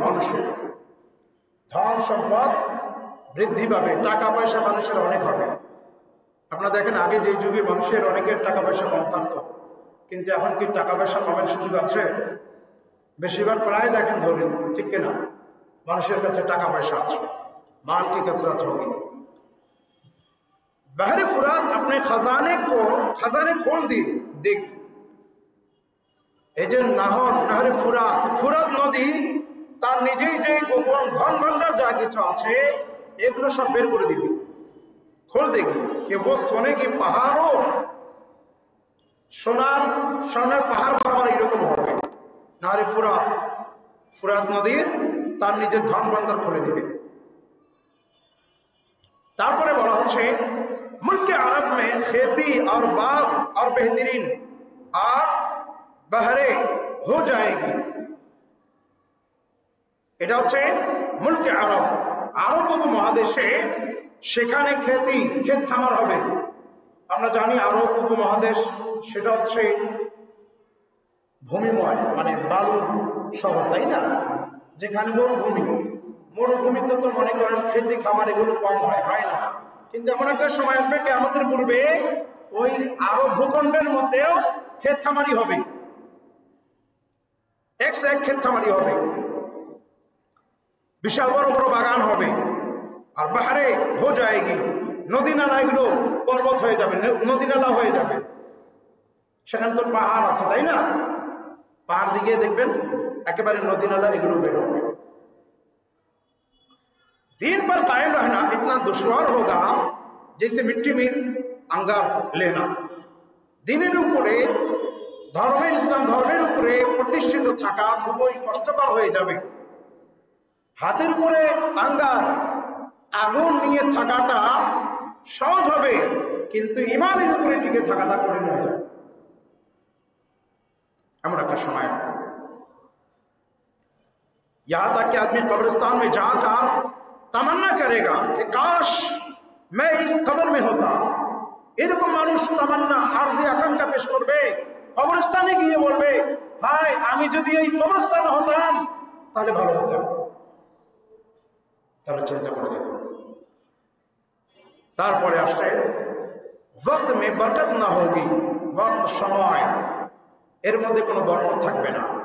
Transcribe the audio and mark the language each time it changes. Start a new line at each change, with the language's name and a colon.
Bangla: মানুষের ধন সম্পদ বৃদ্ধি পাবে, টাকা পয়সা মানুষের অনেক হবে। আপনারা দেখেন আগে যে যুগে মানুষের অনেকের টাকা পয়সা কম থাকতো, কিন্তু এখন কি টাকা পয়সা কমের সুযোগ আছে? বেশিরভাগ প্রায় দেখেন ধরেন, ঠিক কিনা, মানুষের কাছে টাকা পয়সা আছে।
Hindi: माल की कसरत होगी। बहरे फुरात अपने खजाने खोल दी। देख
Bangla: এই যে নাহরে ফুরাত নদী তার নিজেই যে গোপন ধন ভান্ডার যা কিছু আছে এগুলো সব বের করে দিবি,
Hindi: खोल देगी कि वो सोने की पहाड़ों,
Bangla: সোনার পাহাড় বরাবর এরকম হবে। নাহরে ফুরাত নদীর তার নিজের ধন ভান্ডার খুলে দিবে। তারপরে বলা হচ্ছে মুলকে আরব মে
Hindi: खेती और बाग और बेहतरीन और बहरे हो जाएगी।
Bangla: এটা হচ্ছে মুলকে আরব, আরব উপমহাদেশে সেখানে ক্ষেত খামার হবে। আমরা জানি আরব উপমহাদেশ সেটা হচ্ছে ভূমিময়, মানে বালু শহর, তাই না? যেখানে মরুভূমিতে তো মনে করেন খেতি খামার এগুলো কম হয় না, কিন্তু এমন একটা সময় আসবে কিয়ামতের পূর্বে ওই আরব ভূখণ্ডের মধ্যেও ক্ষেত খামারি হবে, এক ক্ষেত খামারি হবে, বিশাল বড় বড় বাগান হবে। আর
Hindi: বাহারে হো যায়গি,
Bangla: নদী নালা এগুলো পর্বত হয়ে যাবে, নদী নালা হয়ে যাবে। সেখানে তো পাহাড় আছে, তাই না? পাহাড় দিকে দেখবেন একেবারে নদী নালা এগুলো বের হবে।
Hindi: दीन पर कायम रहना इतना दुश्वार होगा जैसे मिट्टी में अंगार लेना।
Bangla: দিনের উপরে ইসলাম ধর্মের উপরে প্রতিষ্ঠিত থাকা খুবই কষ্টকর হয়ে যাবে। হাতের উপরে আঙ্গার, আগুন নিয়ে থাকাটা সহজ হবে, কিন্তু ইমানের উপরে টিকে থাকাটা কঠিন হয়ে যাবে। এমন একটা সময় আসবে,
Hindi: यहाँ तक कि आदमी कब्रिस्तान में जाकर तमन्ना करेगा कि काश मैं इस कब्र में होता।
Bangla: এরকম মানুষ তামান্না আরজি আকাঙ্ক্ষা পেশ করবে, কবরস্থানে গিয়ে বলবে, ভাই আমি যদি এই কবরস্থানে হতাম তাহলে ভালো হতাম। তাহলে চিন্তা করে দেখুন। তারপরে আসছে
Hindi: वक्त में बरकत ना होगी, वक्त
Bangla: সময় এর মধ্যে কোনো বরকত থাকবে না।